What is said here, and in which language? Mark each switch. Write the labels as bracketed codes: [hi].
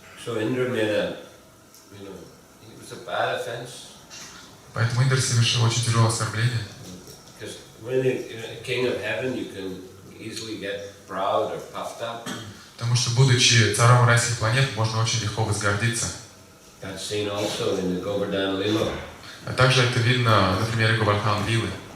[en] So Indra made it was a bad offense. [ru] Поэтому Индр совершил очень тяжелое оскорбление. [en] Because when a king of heaven, you can easily get proud or puffed up. [ru] Потому что, будучи царем райских планет, можно очень легко возгордиться. [en] That's seen also in the Govardhan Lila. [ru] А также это видно на примере Говардхан Лилы.